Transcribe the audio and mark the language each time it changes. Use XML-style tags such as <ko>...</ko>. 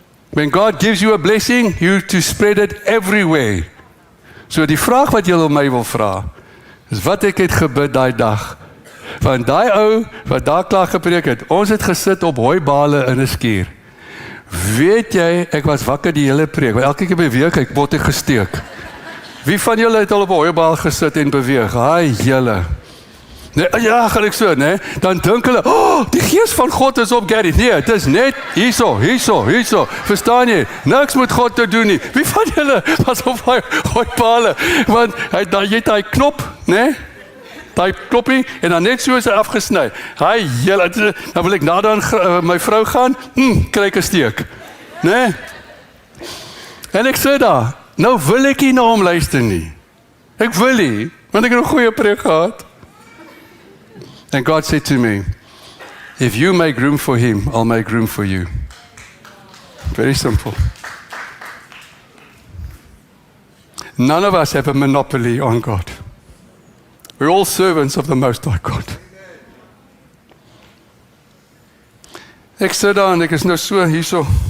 <en>When God gives you a blessing, you to spread it everywhere.</en> <af>So die vraag wat julle my wil vra, is wat ek het gebid daai dag. Want daai ou wat daar klaar gepreek het, ons het gesit op hooibale in 'n skuur. Weet jy, ek was wakker die hele preek, want elke keer beweeg ek, word ek gesteek. Wie van julle het al op 'n hooibaal gesit en beweeg? Haai, julle. Nee, ja, gaan ek so, nee? Dan dink hulle, die gees van God is op Gary. Nee, het is net hierso. Verstaan jy? Niks met God te doen nie. Wie van julle was op hooibale? Want jy het daai knop, nee? Daai knoppie, en dan net so is hy afgesny. Haai, julle, dan wil ek nader my vrou gaan, kry ek 'n steek. Nee? En ek sê daar, nou wil ek nie na hom luister nie. Ek wil nie, want ek het 'n goeie preek gehad.</af> <en>And God said to me, if you make room for him, I'll make room for you. Very simple. None of us have a monopoly on God. We're all servants of the Most High God.</en> <af>Ek sit daar en ek is nou so hierso.</af>